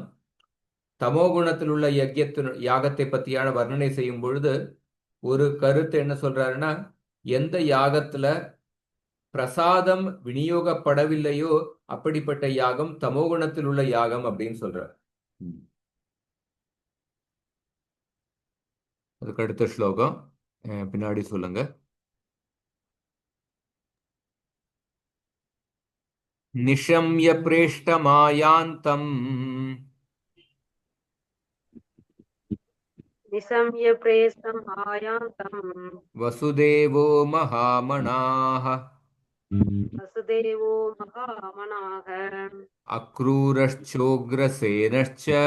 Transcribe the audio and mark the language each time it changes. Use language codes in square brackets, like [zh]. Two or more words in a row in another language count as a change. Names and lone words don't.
[ta] தமோகுணத்தில் உள்ள யாகத்தை பற்றியான வர்ணனை செய்யும் பொழுது ஒரு கருத்து என்ன சொல்றாருன்னா, எந்த யாகத்துல பிரசாதம் விநியோகப்படவில்லையோ அப்படிப்பட்ட யாகம் தமோகுணத்தில் உள்ள யாகம் அப்படின்னு சொல்றார். அதுக்கு அடுத்த ஸ்லோகம் பின்னாடி சொல்லுங்க. [sa] निशम्य प्रेष्टमायान्तम् निशम्य प्रेष्टम् आयान्तम् वसुदेवो महामनाः वसुदेवो महामनाः अक्रूरश्चोग्रसेनश्च